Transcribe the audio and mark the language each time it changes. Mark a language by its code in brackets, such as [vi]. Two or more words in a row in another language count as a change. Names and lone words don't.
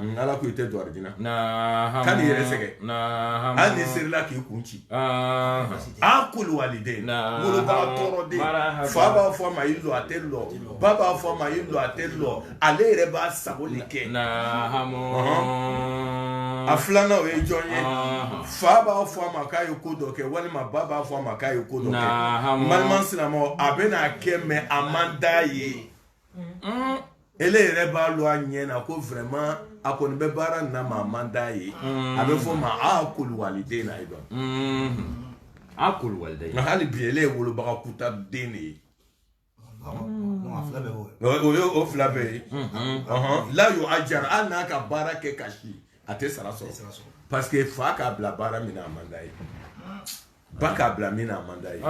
[bm] ala ko i tɛ don arijina k'a ni yɛrɛ sɛgɛ hali ni serila k'i kun ci akulu waliden wolobaga tɔɔrɔ den fa b'a fɔ a ma i lɔ a tɛ lɔ ba b'a fɔ a ma i lɔ a tɛ lɔ ale yɛrɛ b'a sagoli kɛ a filanan o ye jɔn ye fa b'a fɔ a ma k'a ye ko dɔ kɛ walima ba b'a fɔ a ma k'a ye ko dɔ kɛ balima silamɛw a bɛna kɛ mais a man d'a ye ele yɛrɛ b'a lo a ɲɛ na ko vraiment a kɔni bɛ baara na ma man d'a ye a bɛ fɔ ma [ar] عقوق الوالدين أيضا عقوق الوالدين [bm] nka hali bi ele ye wolobaga kuta den de ye o fila bɛɛ ye [ar] لا يؤجر [bm] hali n'a ka baara kɛ kasi a tɛ sara sɔrɔ parce que fa k'a bila baara min na a man d'a ye ba k'a bila min na a man d'a ye